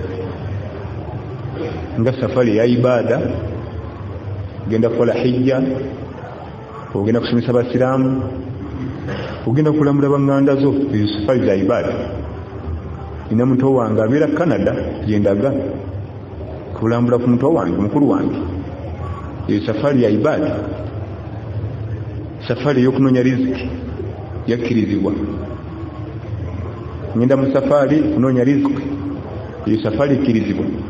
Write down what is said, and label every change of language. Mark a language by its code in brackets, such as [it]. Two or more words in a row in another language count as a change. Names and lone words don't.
[lg] nga safari ya ibada ogenda kukola hijja ogenda kusomesa abasiraamu ogenda kulamula baŋŋanda zo ezo safari za ibada ina muto wange abeera Canada gyendaga kulambula ku muto wange mukulu wange eyo safari ya ibada safari ey'okunoonya riziki yakkirizibwa ngenda mu safari kunoonya riziki eyo safari ekkirizibwa